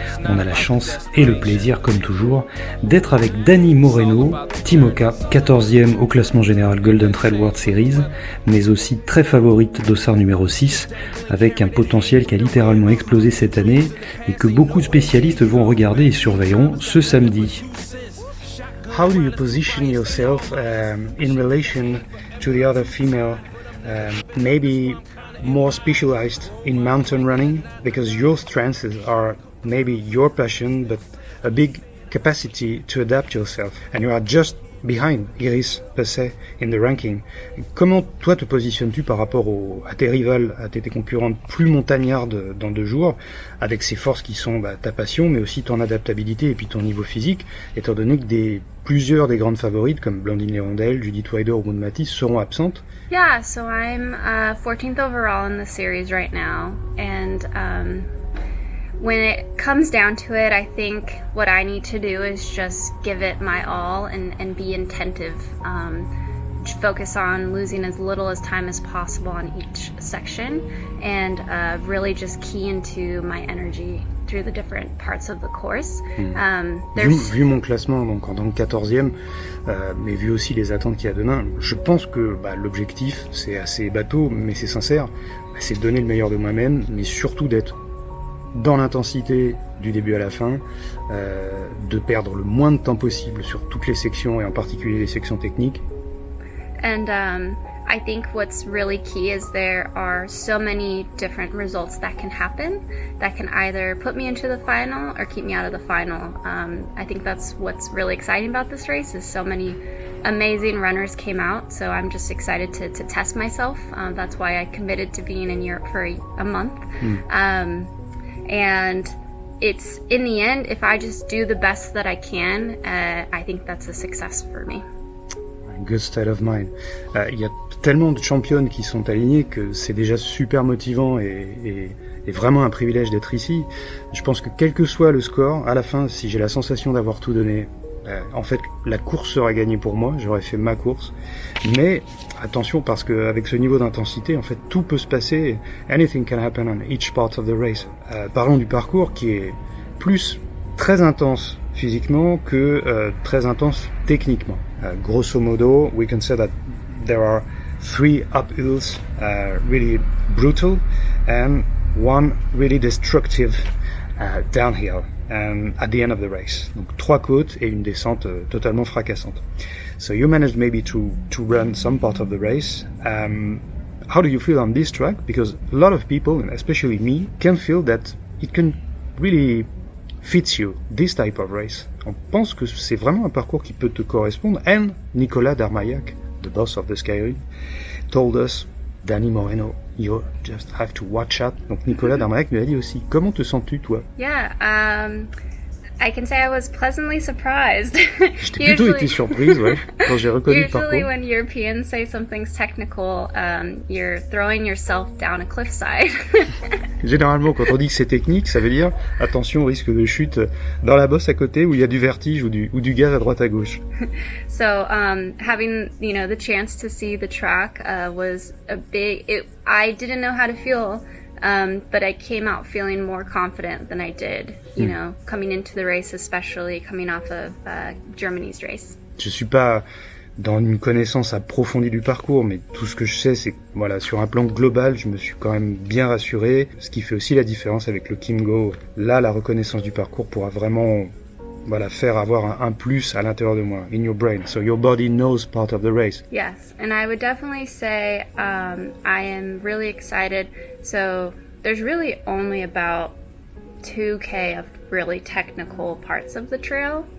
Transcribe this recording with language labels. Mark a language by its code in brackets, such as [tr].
[fr] On a la chance et le plaisir, comme toujours, d'être avec Dani Moreno, Timoka, 14e au classement général Golden Trail World Series, mais aussi très favorite dossard numéro 6, avec un potentiel qui a littéralement explosé cette année et que beaucoup de spécialistes vont regarder et surveilleront ce samedi. [en] How do you position yourself in relation to the other female, maybe more specialized in mountain running, because your strengths are maybe your passion, but a big capacity to adapt yourself, and you are just behind Iris Pesset in the ranking. [fr] Comment toi te positionnes-tu par rapport à tes rivales, à tes concurrentes plus montagnardes dans 2 jours, avec ces forces qui sont ta passion, mais aussi ton adaptabilité et puis ton niveau physique, étant donné que plusieurs des grandes favorites comme Blandine Lérondelle, Judith Wider ou Maud Matisse seront absentes? [en] Yeah, so I'm 14th overall in the series right now, and when it comes down to it, I think what I need to do is just give it my all and be attentive. Focus on losing as little as time as possible on each section, and really just key into my energy through the different parts of the course. [fr] Vu mon classement donc en tant que 14e, mais vu aussi les attentes qu'il y a demain, je pense que l'objectif, c'est assez bateau, mais c'est sincère, c'est de donner le meilleur de moi-même, mais surtout d'être dans l'intensité du début à la fin, de perdre le moins de temps possible sur toutes les sections et en particulier les sections techniques. [en] And I think what's really key is there are so many different results that can happen that can either put me into the final or keep me out of the final. I think that's what's really exciting about this race is so many amazing runners came out, so I'm just excited to test myself. That's why I committed to being in Europe for a month. And it's, in the end, if I just do the best that I can, I think that's a success for me. Good state of mind. [fr] Il y a tellement de championnes qui sont alignées que c'est déjà super motivant et vraiment un privilège d'être ici. Je pense que quel que soit le score, à la fin, si j'ai la sensation d'avoir tout donné, en fait, la course sera gagnée pour moi, j'aurais fait ma course. Mais attention, parce qu'avec ce niveau d'intensité, en fait, tout peut se passer. [en] Anything can happen on each part of the race. [fr] Parlons du parcours qui est plus très intense physiquement que très intense techniquement. [en] Grosso modo, we can say that there are 3 uphills really brutal and 1 really destructive downhill at the end of the race. [fr] Donc 3 côtes et une descente totalement fracassante. [en] So you managed maybe to run some part of the race. How do you feel on this track? Because a lot of people, and especially me, can feel that it can really fits you, this type of race. [fr] On pense que c'est vraiment un parcours qui peut te correspondre. [en] And Nicolas Darmaillac, the boss of the Skyrun, told us, Dani Moreno, you just have to watch out. [fr] Donc Nicolas Darmaillac nous a dit aussi. Comment te sens-tu, toi? [en] Yeah, I can say I was pleasantly surprised. [fr] J'étais plutôt été surprise, ouais, quand j'ai reconnu le parcours. [en] Usually when Europeans say something's technical, you're throwing yourself down a cliffside. [fr] Généralement, quand on dit que c'est technique, ça veut dire attention au risque de chute dans la bosse à côté où il y a du vertige ou du gaz à droite à gauche. [en] So having the chance to see the track was a big. I didn't know how to feel. But I came out feeling more confident than I did, coming into the race, especially coming off of Germany's race. [fr] Je suis pas dans une connaissance approfondie du parcours, mais tout ce que je sais, c'est que voilà, sur un plan global, je me suis quand même bien rassuré, ce qui fait aussi la différence avec le Kimgo. Là, la reconnaissance du parcours pourra vraiment faire avoir un plus à l'intérieur de moi, [en] in your brain. So your body knows part of the race. Yes, and I would definitely say I am really excited. So there's really only about 2K of really technical parts of the trail.